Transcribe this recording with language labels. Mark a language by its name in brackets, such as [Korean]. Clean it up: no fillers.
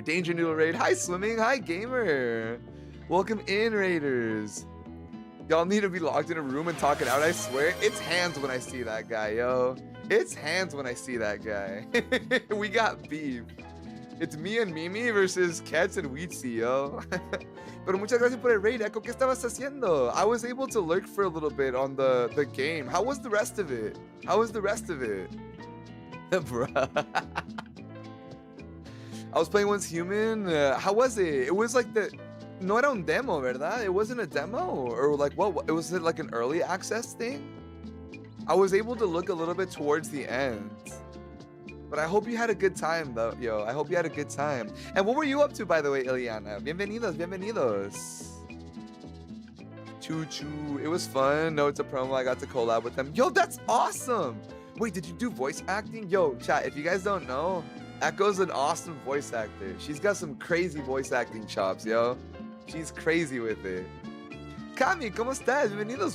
[English] Danger Noodle Raid. Hi, Swimming. Hi, Gamer. Welcome in, Raiders. Y'all need to be locked in a room and talking out, I swear. It's hands when I see that guy, yo. It's hands when I see that guy. We got beef. It's me and Mimi versus Kets and Weedsy, yo. [Spanish] Pero muchas gracias por el raid, Echo. ¿Qué estabas haciendo? [English] I was able to lurk for a little bit on the game. How was the rest of it? How was the rest of it? Bruh. I was playing Once Human. How was it? It was like [Spanish] no era un demo, ¿verdad? [English] It wasn't a demo? Or like what? It was like an early access thing? I was able to look a little bit towards the end. But I hope you had a good time, though, yo. I hope you had a good time. And what were you up to, by the way, Ileana? [Spanish] Bienvenidos, bienvenidos. [English] Choo choo. It was fun. No, it's a promo. I got to collab with them. Yo, that's awesome. Wait, did you do voice acting? Yo, chat, if you guys don't know, Echo's an awesome voice actor. She's got some crazy voice acting chops, yo. She's crazy with it. Cami, [Spanish] ¿cómo estás? Bienvenidos.